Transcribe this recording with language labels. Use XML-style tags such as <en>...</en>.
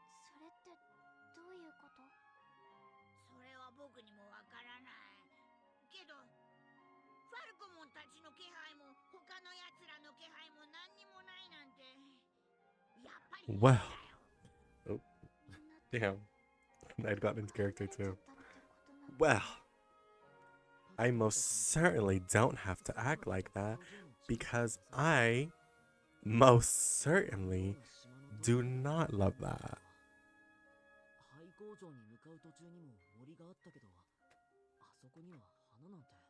<ja>それってどういうこと？それは僕にもわからない。けど、ファルコモンたちの気配も他の奴らの気配も何にもないなんて、やっぱり変だ</ja> <en>Well,</en> <ja>よ。</ja> <en>oh, damn. I'd gotten into character too. Well, I most certainly don't have to act like that because I most certainly do not love that.</en> <ja>廃工場に向かう途中にも森があったけど、あそこには花なんて。</ja>